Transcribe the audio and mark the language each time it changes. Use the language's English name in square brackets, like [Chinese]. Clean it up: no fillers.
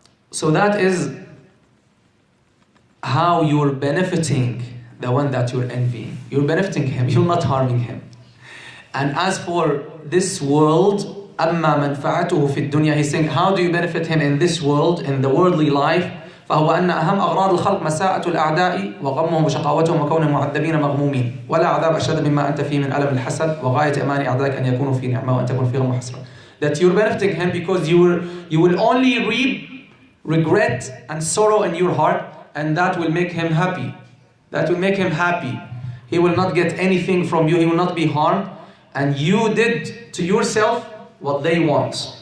[English] So that is how you're benefiting the one that you're envying. You're benefiting him, you're not harming him. And as for this world, [Arabic] أَمَّا مَنْفَعَتُهُ فِي الدُّنْيَا, [English] he's saying, how do you benefit him in this world, in the worldly life? [Arabic] فهو أن أهم أغراض الخلق مساءة الأعداء وغمهم وشقاوتهم وكونهم معذبين مغمومين ولا عذاب أشد مما أنت فيه من ألم الحسد وغاية أمان أعدائك أن يكونوا في نعمة وأن تكون فيهم حسرة. [English] That you're benefiting him because you will only reap regret and sorrow in your heart, and that will make him happy. That will make him happy. He will not get anything from you, he will not be harmed, and you did to yourself what they want.